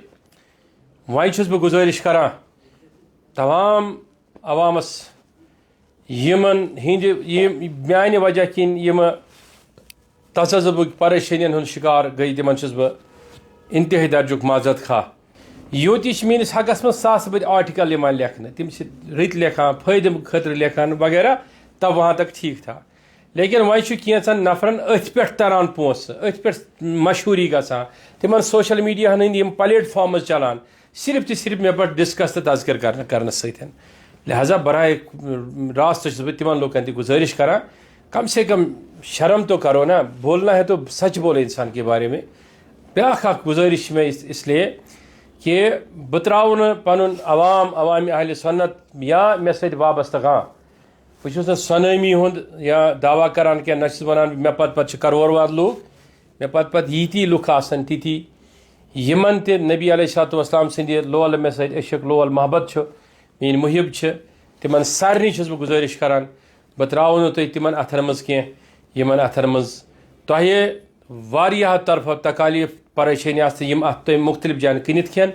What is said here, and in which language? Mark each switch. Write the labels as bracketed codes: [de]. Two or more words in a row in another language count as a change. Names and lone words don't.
[ks] وۄنۍ چھُس بہٕ گُزٲرِش کران تمام عوامس یمن ہندِ میانہِ وجہ کِنۍ یِم تذبُک پریشٲنین ہُنٛد شکار گٔے, تِمن چھُس بہٕ انتہٲئی درجُک معذرت خواہ. یوتہِ چھِ میٲنِس حقس منٛز ساسہٕ بٔدۍ آرٹِکل یِوان لیکھنہٕ, تِم چھِ رٕتۍ لیکھان, فٲیدٕ خٲطرٕ لیکھان وغیرہ, [ur] تب وہاں تک ٹھیک تھا. [ks] لیکن وۄنۍ چھُ کینٛژن نفرن أتھۍ پٮ۪ٹھ تران پونٛسہٕ, أتھۍ پٮ۪ٹھ مشہوٗری گژھان, تِمن سوشل میڈیاہن ہٕنٛدۍ یِم پلیٹ فارمز چلان, صرف تہٕ صرف مےٚ پٮ۪ٹھ ڈسکس تہٕ تذکر کرنہٕ سۭتۍ. لہذا براہ راست چھُس بہٕ تِمن لوٗکن تہِ گُزٲرِش کران, [ur] کم سے کم شرم تو کرو نا, بولنا ہے تو سچ بولے انسان کے بارے میں. [ks] بیاکھ اکھ گزٲرِش [ur] میں اس لیے کہ [ks] بہٕ ترٛاوٕ نہٕ پنُن عوامِ اہل سنت یا مےٚ سۭتۍ وابستہٕ کانٛہہ. بہٕ چھُس نہٕ سۄنٲمی ہُنٛد یا دعویٰ کران کینٛہہ, نہ چھُس وَنان مےٚ پتہٕ چھِ کرور واد لوٗکھ, مےٚ پتہٕ ییٖتی لُکھ آسن تِتی یِمن تہِ نبی [ar] علیہ الصلوۃ والسلام [ks] سٕنٛدِ لولہٕ مےٚ سۭتۍ عشق لول محبت چھُ, میٲنۍ محب چھِ, تِمن سارنٕے چھُس بہٕ گُزٲرِش کران بہٕ ترٛاوٕ نہٕ تُہۍ تِمن اَتھن منٛز کینٛہہ یِمن اَتھن منٛز تۄہہِ واریاہو طرفو تکالیٖف پریشٲنی آسہِ یِم اَتھ تۄہہِ مختلف جایَن کٕنِتھ کھٮ۪ن.